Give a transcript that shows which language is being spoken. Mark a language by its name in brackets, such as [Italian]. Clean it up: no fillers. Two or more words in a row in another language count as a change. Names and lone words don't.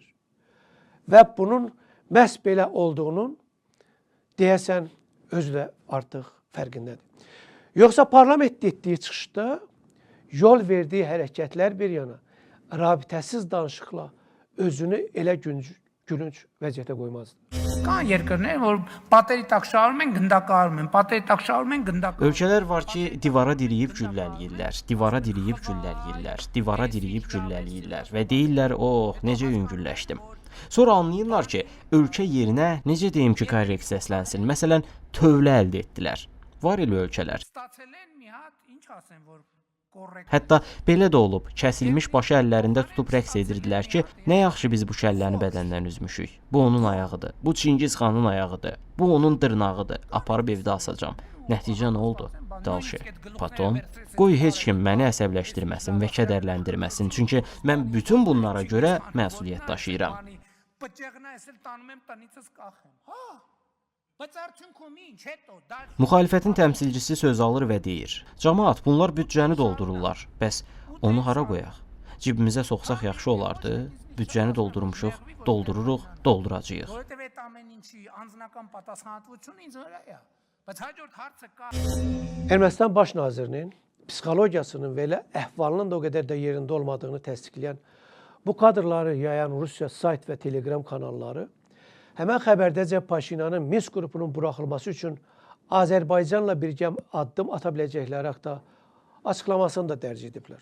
[Azerbaijani] Və bunun məhz belə olduğunun deyəsən özü də artıq fərqindədir. Yoxsa parlament etdiyi çıxışda yol verdiyi hərəkətlər bir yana, rabitəsiz danışıqla özünü elə gülünç vəziyyətə qoymazdı. [Armenian] Կան երկրներ, որ պատերի տակ շարում են, գնդակահարում են, պատերի տակ շարում են, գնդակահարում։ [Azerbaijani] Ölkələr var ki, divara diriyib güllələyirlər, divara diriyib güllələyirlər, divara diriyib güllələyirlər və deyirlər, oh, necə yüngülləşdim. Sonra anlayırlar ki, ölkə yerinə, necə deyim ki, korrekt səslənsin, məsələn, tövlə əldə etdilər. Var elə ölkələr. [Armenian] Ստացել են մի հատ, ինչ ասեմ, որ կոռեկտ։ [Azerbaijani] Hətta belə də olub, kəsilmiş başı əllərində tutub rəqs edirdilər ki, nə yaxşı biz bu kəlləni bədəndən üzmüşük. Bu onun ayağıdır, bu Çingiz xanın ayağıdır, bu onun dırnağıdır, aparıb evdə asacam. Nəticə nə oldu? Dalşı. Paton, qoy heç kim məni əsəbləşdirməsin və kədərləndirməsin, çünki mən bütün bunlara görə məsuliyyət daşıyıram. [Armenian] Բճեղնա էսել տանում եմ տնիցս կախեմ։ Հա։ Բայց արդյունքում ինչ հետո դա [Azerbaijani] Müxalifətin təmsilçisi söz alır və deyir: "Camaat, bunlar büdcəni doldururlar. Bəs onu hara qoyaq? Cibimizə soxsaq yaxşı olardı. Büdcəni doldurmuşuq, doldururuq, dolduracağıq." [Armenian] որովհետև այդ ամեն ինչի անձնական պատասխանատվությունը ինձ վրա է։ Բայց հաջորդ հարցը կա։ [Azerbaijani] Ermənistan baş nazirinin psixologiyasının və elə əhvalının da o qədər də yerində olmadığını təsdiqləyən bu kadrları yayan Rusiya sayt və telegram kanalları həmən xəbərdəcə Paşinyanın Minsk qrupunun buraxılması üçün Azərbaycanla birgə addım ata biləcəkləri haqda açıqlamasını da dərc ediblər.